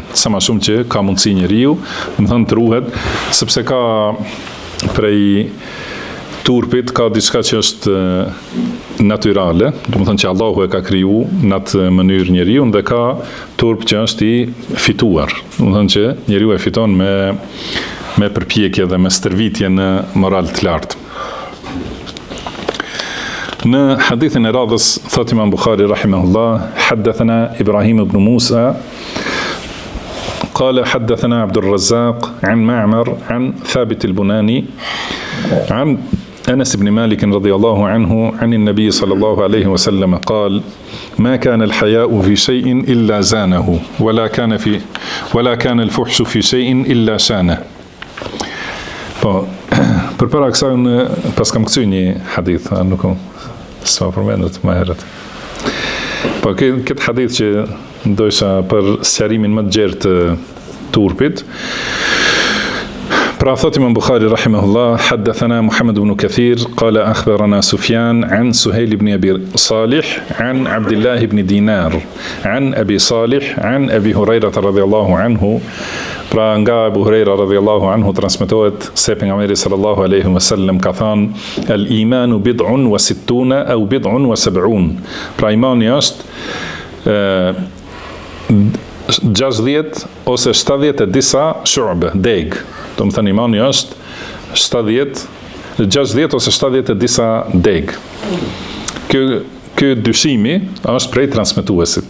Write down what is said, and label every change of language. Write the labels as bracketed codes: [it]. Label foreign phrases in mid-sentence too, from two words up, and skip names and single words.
[sq] Sa më shumë që ka mundësi njeriu, do të thonë të ruhet, sepse ka prej turpit ka diçka që është natyrale, do të thonë që Allahu e ka kriju në atë mënyrë njeriu, dhe ka turp që është i fituar. Do të thonë që njeriu e fiton me përpjekje dhe me stërvitje në moral të lartë. Në hadithin e radhës, thot Imam Bukhari rahimahullah, [ar] حدثنا إبراهيم بن موسى, قال حدثنا عبد الرزاق عن معمر عن ثابت البناني عن أنس بن مالك رضي الله عنه عن النبي صلى الله عليه وسلم قال: ما كان الحياء في شيء إلا زانه ولا كان الفحش في شيء إلا شانه. [sq] Përpara kësaj unë pas kam kthyer një hadith, nuk s'ma përmendet më herët. Po këtë hadith që ndoshta për sqarimin më të gjerë të turpit. Pra thot Imam Bukhari rahimahullah, [ar] حدثنا محمد بن كثير قال أخبرنا سفيان عن سهيل بن أبي صالح عن عبد الله بن دينار عن أبي صالح عن أبي هريرة رضي الله عنه. [sq] Pra nga Abu Huraira [ar] رضي الله عنه [sq] transmetohet se pejgamberi [ar] صلى الله عليه وسلم [sq] ka thënë: [ar] "الإيمان بضع وستون أو بضع وسبعون." [sq] Pra imani është 60 ose 70 e disa shu'be, deg. Do më thënë imani është 60 ose 70 e disa deg. Ky dyshimi është prej transmetuesit.